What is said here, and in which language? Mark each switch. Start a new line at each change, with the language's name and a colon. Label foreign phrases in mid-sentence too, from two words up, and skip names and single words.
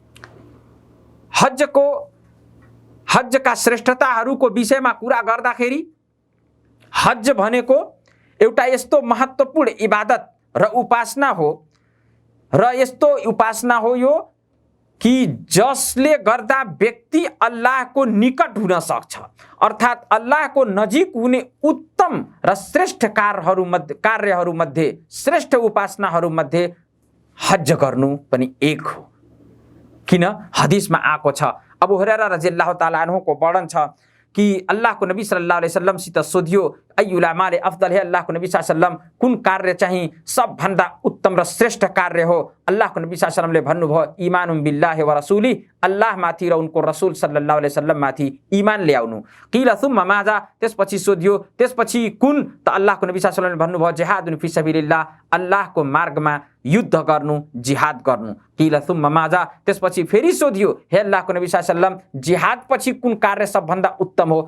Nepali: हजका श्रेष्ठताहरूको विषयमा कुरा गर्दाखेरि हज भनेको एउटा यस्तो महत्त्वपूर्ण इबादत र उपासना हो यो कि जसले गर्दा व्यक्ति अल्लाहको निकट हुन सक्छ, अर्थात् अल्लाहको नजिक हुने उत्तम र श्रेष्ठ कार्यहरूमध्ये श्रेष्ठ उपासनाहरूमध्ये हज गर्नु पनि एक हो। किन? हदिसमा आएको छ, अबू हुरैरा
Arabic: رضي الله تعالى عنه
Nepali: वर्णन छ कि अल्लाहको नबी
Arabic: صلى الله عليه وسلم
Nepali: सित सोधियो,
Arabic: أي الأعمال أفضل
Nepali: है, अल्लाहको नबी
Arabic: صلى الله عليه وسلم
Nepali: कुन कार्य चाहिँ सबभन्दा उत्तम र श्रेष्ठ कार्य हो? अल्लाहको नबी
Arabic: صلى الله عليه وسلم
Nepali: भन्नुभयो,
Arabic: إيمان بالله ورسوله,
Nepali: अल्लाह माथि र उनको रसूल
Arabic: صلى الله عليه وسلم
Nepali: माथि ईमान ल्याउनु।
Arabic: قيل ثم ماذا,
Nepali: त्यसपछि सोधियो त्यसपछि कुन? त अल्लाहको नबी
Arabic: صلى الله عليه وسلم
Nepali: भन्नुभयो,
Arabic: جهاد في سبيل الله,
Nepali: अल्लाहको मार्गमा युद्ध गर्नु, जिहाद गर्नु।
Arabic: قيل ثم ماذا,
Nepali: त्यसपछि फेरि सोधियो, हे अल्लाहको नबी
Arabic: صلى الله عليه وسلم,
Nepali: जिहाद पछि कुन कार्य सबभन्दा उत्तम हो?